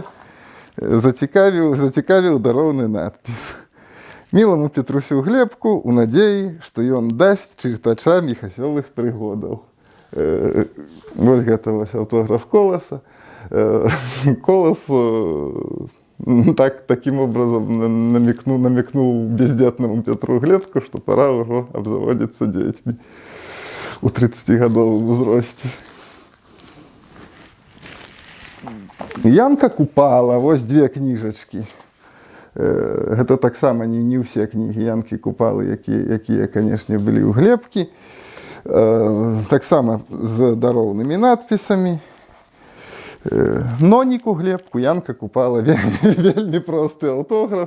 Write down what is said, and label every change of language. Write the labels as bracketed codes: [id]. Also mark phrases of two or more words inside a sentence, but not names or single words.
[be] Зацікавіў дароўны надпіс. «Міламу Петрусю Глебку у надзеі, што ён дасць чытача міхасёвых прыгодаў». Вось гэта вось аўтограф Коласа. [ru] Колас таким образом намекнул бездетному Петру Глебку, что пора уже обзаводиться детьми у 30-годовом возрасте. [be] Янка Купала, вось две кніжачкі. Гэта таксама не ўсе кнігі Янкі Купалы, якія, канешне, былі ў Глебкі. Таксама з дароўнымі надпісамі. Ноніку Глебку, Янка Купала, вельмі просты аўтограф.